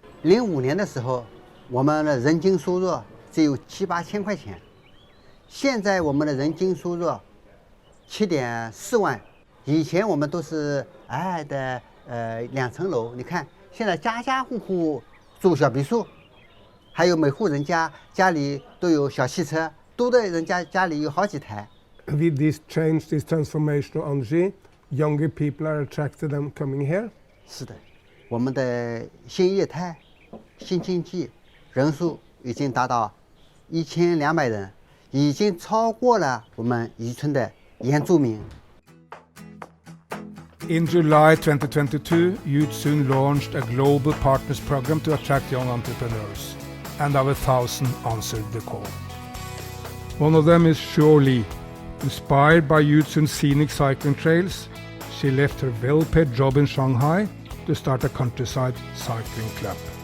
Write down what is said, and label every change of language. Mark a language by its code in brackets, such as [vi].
[zh] 05年的时候，我们的人均收入只有7、8千块钱，现在我们的人均收入7.4万。以前我们都是矮矮的2层楼，你看现在家家户户住小别墅，还有每户人家家里都有小汽车，多的人家里有好几台。 [en] With this change, this transformation of Anji, younger people are attracted and coming here? [zh] 是的，我们的新业态、新经济人数已经达到1200人，已经超过了我们渔村的原住民。 [en] In July 2022, Yutsun launched a global partners program to attract young entrepreneurs, and over 1,000 answered the call. One of them is Xiao Li. Inspired by Yutsun's scenic cycling trails, she left her well-paid job in Shanghai to start a countryside cycling club.